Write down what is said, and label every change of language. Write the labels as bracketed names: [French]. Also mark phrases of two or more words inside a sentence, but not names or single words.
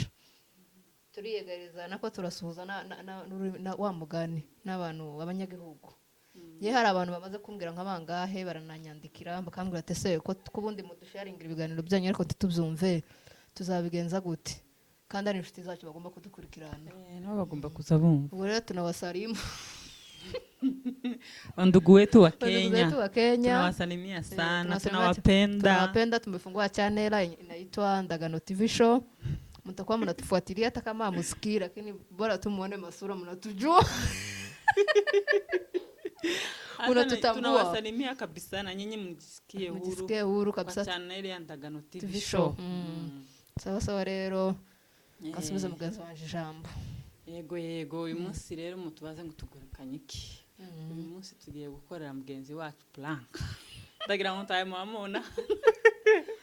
[Kinyarwanda] Turiyegariza nako turasuhuza na wa mugani n'abantu abanyagihugu. Ye hari abantu bamaze kumbwira nk'abangahe barananyandikira bakambwira ati se ko kubundi mudusharingira ibiganiro byanyu ariko tubyumve tuzabigenza gute kandi ari inshuti zacu bagomba kudukurikirana. Nabo bagomba kuzabumva. Ubu rero [Swahili] tunawasalimu ndugu wetu wa Kenya tunawasalimia sana tunawapenda. Tumefungua channel inaitwa Ndagano TV show. Mtakuwa mnatufuatilia hata kama msikii lakini bora tu muone masura mnatujua. Unatutambua. Tunawasalimia kabisa na nyinyi mjisikie huru kabisa. Kwa channel ya Ndagano TV show. [Kinyarwanda] Sawa rero kasubiza mugenzi wanje jambo. Yego uyu munsi rero mutubaze ngo tugurukanye iki. Uyu munsi tugiye gukorera mugenzi wacu plank. Ndagira ngo taye mwamona.